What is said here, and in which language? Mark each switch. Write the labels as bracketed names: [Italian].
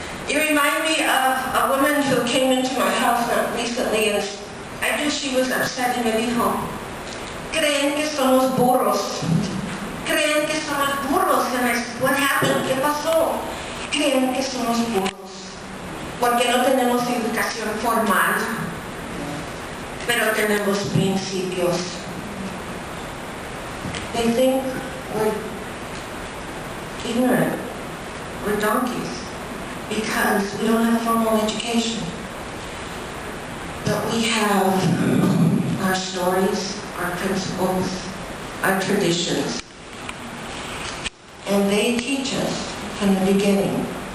[English] You remind me of a woman who came into my house not recently, and I knew she was upset, [Spanish] y me dijo, creen que somos burros. Creen que somos burros. [English] And I said, what happened? [Spanish] ¿Qué pasó? Creen que somos burros porque no tenemos educación formal, pero tenemos principios. [English] They think we're ignorant, we're donkeys, because we don't have formal education. But we have our stories, our principles, our traditions, and they teach us from the beginning.